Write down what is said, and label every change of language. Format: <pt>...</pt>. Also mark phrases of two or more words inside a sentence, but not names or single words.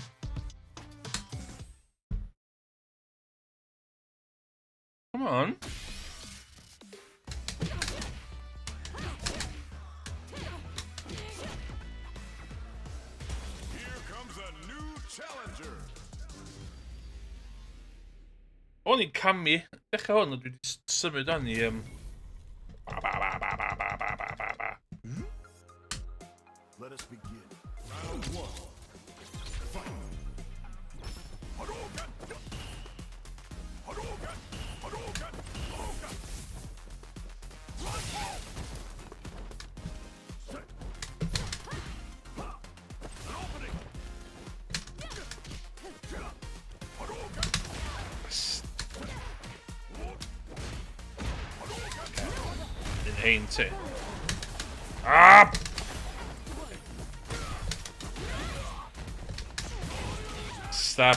<en>Come on. Here comes a new challenger.</en> <cy>O'n i'n camu. Dechrau hwn, dwi wedi symud o'n i...</cy> <en>Let us begin. Round one. Fight. Hadouken! Hadouken! Hadouken! Hadouken! Set. An opening. Hadouken!</en> <cy>Un ti.</cy> <en>Ah! Stab.</en>